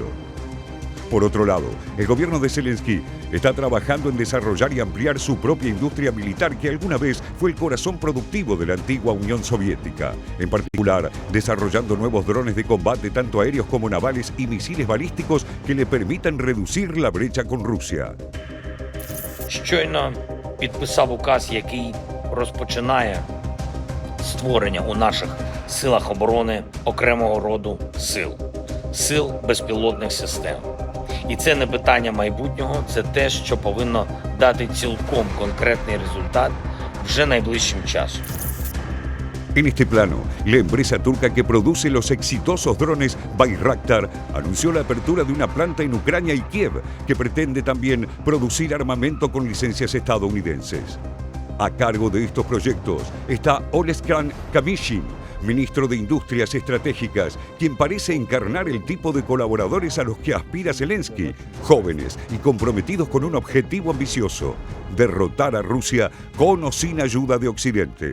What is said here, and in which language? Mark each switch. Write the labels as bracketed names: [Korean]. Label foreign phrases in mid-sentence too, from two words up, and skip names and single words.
[Spanish] Por otro lado, el gobierno de Zelensky está trabajando en desarrollar y ampliar su propia industria militar, que alguna vez fue el corazón productivo de la antigua Unión Soviética. En particular, desarrollando nuevos drones de combate, tanto aéreos como navales, y misiles balísticos que le permitan reducir la brecha con Rusia. [Ukrainian] Щойно підписав указ, який розпочинає створення у наших силах оборони окремого роду сил безпілотних систем. І це не питання майбутнього, це те, що повинно дати цілком конкретний результат вже найближчим часом. [Spanish] En este plano, la empresa turca que produce los exitosos drones Bayraktar anunció la apertura de una planta en Ucrania y Kiev, que pretende también producir armamento con licencias estadounidenses. A cargo de estos proyectos está Oleskhan Kamishin, ministro de Industrias Estratégicas, quien parece encarnar el tipo de colaboradores a los que aspira Zelensky, jóvenes y comprometidos con un objetivo ambicioso: derrotar a Rusia con o sin ayuda de Occidente.